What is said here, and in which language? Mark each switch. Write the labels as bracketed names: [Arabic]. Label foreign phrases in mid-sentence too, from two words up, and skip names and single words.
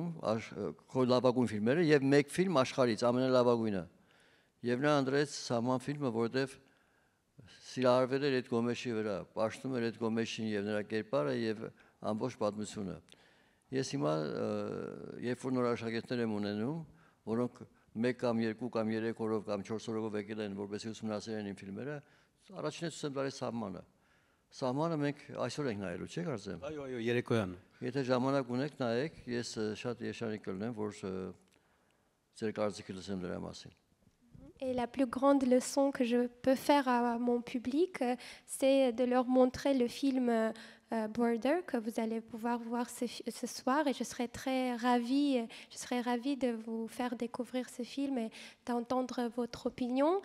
[Armenian] քո լավագույն ֆիլմերը եւ մեկ ֆիլմ աշխարհից ամենալավագույնը եւ նա ընտրեց սահման ֆիլմը որովհետեւ սիրահարվել էր այդ գոմեշի վրա պաշտում էր այդ գոմեշին եւ նրա կերպարը եւ ամբողջ պատմությունը ես հիմա երբ որ նոր աշակերտներ եմ ունենում որոնք 1 կամ 2 կամ 3 օրով կամ 4 օրով եկել են որպեսզի ուսումնասիրեն իմ ֆիլմերը առաջինը ցույց եմ տալիս սահմանը մենք այսօր ենք նայելու չէ՞ կարծեմ այո երեկոյան եթե ժամանակ ունեք նայեք ես շատ երջանիկ կլինեմ որ ձեր կարծիքը լսեմ դրա մասին [French] Et la plus grande leçon que je peux faire à mon public, c'est de leur montrer le film Border que vous allez pouvoir voir ce soir. Et je serai très ravie de vous faire découvrir ce film et d'entendre votre opinion.